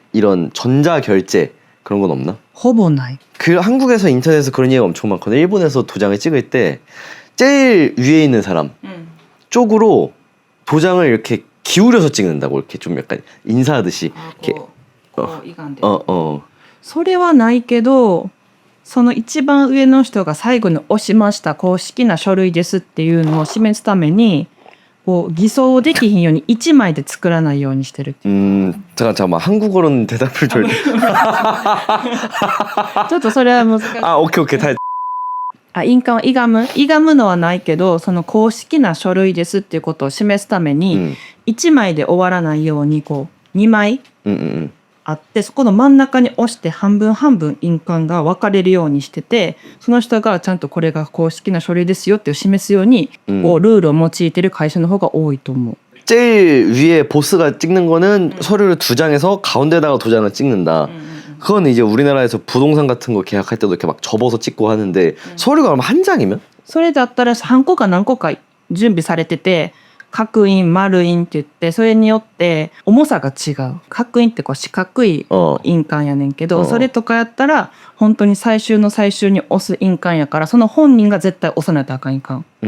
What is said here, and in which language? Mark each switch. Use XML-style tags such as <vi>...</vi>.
<ko>이런 전자결제 그런 건 없나?</ko> <ja>ほぼない。</ja> <ko>그 한국에서 인터넷에서 그런 얘기가 엄청 많거든. 일본에서 도장을 찍을 때 제일 위에 있는 사람 쪽으로 도장을 이렇게 기울여서 찍는다고. 이렇게 좀 약간 인사하듯이. 이렇게.</ko> <ja>いかんで。それはないけど、その一番上の人が最後に押しました公式な書類ですっていうのを示すために、こう偽装できひんように1枚で作らないようにしてる。</ja> <ko>잠깐만 한국어로는 대답을 좀.</ko> <ja>ちょっとそれは難しい。</ja> <ko>아 오케이 다.</ko> <ja>印鑑はいがむのはないけど、その公式な書類ですっていうことを示すために、1枚で終わらないようにこう2枚あって、そこの真ん中に押して半分半分印鑑が分かれるようにしてて、その人がちゃんとこれが公式な書類ですよっていう示すように、こうルールを用いてる会社の方が多いと思う。</ja> <ko>제일 위에 보스가 찍는 거는 서류를 2장에서 가운데다가 도장을 찍는다. 그건 이제 우리나라에서 부동산 같은 거 계약할 때도 이렇게 막 접어서 찍고 하는데 서류가 그럼 한 장이면?</ko> <ja>それだったら半個か何個か準備されてて、角印丸印って言って、それによって重さが違う。角印ってこう四角い印鑑やねんけど、それとかやったら本当に最終の最終に押す印鑑やから、その本人が絶対押さないとあかん印鑑。</ja>